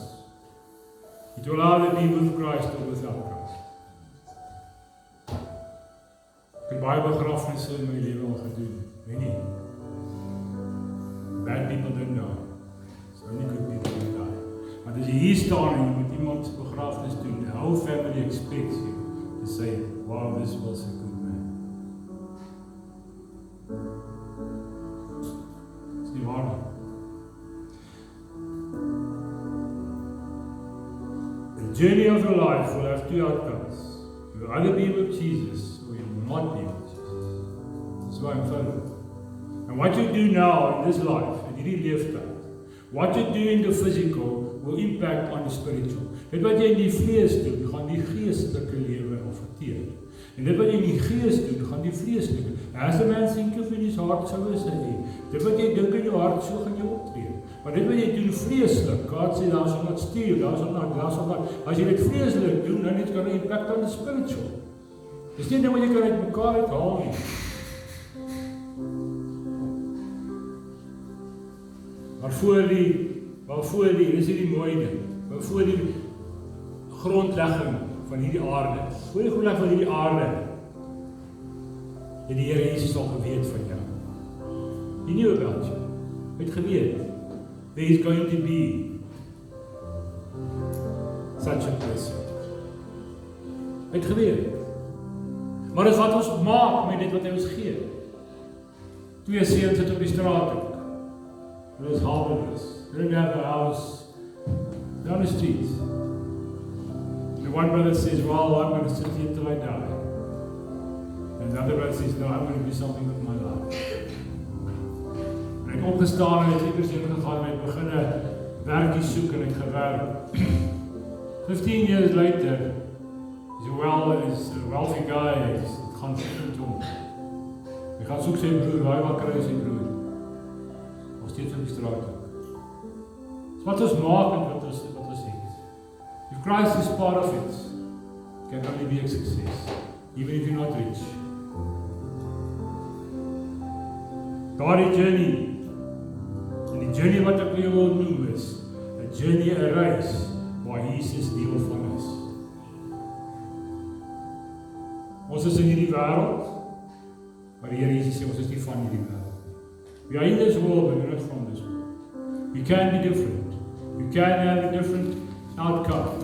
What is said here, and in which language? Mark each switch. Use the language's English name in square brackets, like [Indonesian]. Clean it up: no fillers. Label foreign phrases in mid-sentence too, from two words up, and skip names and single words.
[English] It will either be with Christ or without Christ. [Afrikaans] Ek het baie begrafnisse in my lewe al gedoen, weet nie. [English] Bad people don't die. It's only good people who die. [Afrikaans] Maar as jy hier staan en jy moet iemand begrafnis doen, [English] the whole family expects you to say, wow, this was a good man. [Afrikaans] It's nie waar nie. [English] The journey of your life will have two outcomes. You will either be with Jesus or you will not be with Jesus. That's why I'm following. And what you do now in this life, [Afrikaans] in hierdie leeftyd, [English] what you do in the physical will impact on the spiritual. [Afrikaans] Dit wat jy in die vlees doen, gaan die geestelike lewe affekteer. En dit wat jy in die gees doen, gaan die vleeslike. [English] As a man thinketh in his heart, so is hy. [Afrikaans] Dit wat jy dink in jou hart, so gaan jy optree. Maar dit wat jy doen vleeslik, God sê, [English] thou shalt not steal, thou shalt not. [Afrikaans] As jy dit vleeslik doen, dan het kan 'n [English] impact on the spiritual. [Afrikaans] Dis nie net wat jy kan uit mekaar uithaal nie. Maar voor die, dis hierdie mooi ding, maar voor die grondlegging van hierdie aarde, voor die grondlegging van hierdie aarde, het die Here Jesus al geweet van jou. [English] He knew about you. [Afrikaans] Hy het geweet, [English] there is going to be such a person. [Afrikaans] Hy het geweet. Maar dis wat ons maak met dit wat hy ons gee. 2 seuns sit op die straat ook. Hulle is harmless. [English] They don't have a house down the street. The one brother says, well, I'm going to sit here till I die. And the other brother says, no, I'm going to do something with my life. [Afrikaans] En ek opgestaan en het iewers heen gegaan en ek begin 'n werkie soek en ek gewerk. [English] 15 years later, he's a wealthy guy, [Afrikaans] het gaan goed met hom. Hy gaan soek sy broer, waar hy wel kry sy broer. Nog steeds op die straat. Dis wat ons maak en wat ons het. [English] If Christ is part of it, it can only be a success, even if you're not rich. [Afrikaans] Daardie journey, en die journey wat ek jou wil noem is, [English] a journey, [Afrikaans] a reis, waar Jesus deel van is. Ons is in hierdie wêreld, maar die Here Jesus sê ons is nie van hierdie wêreld. [English] We are in this world, but we're not from this world. We can be different. We can have a different outcome.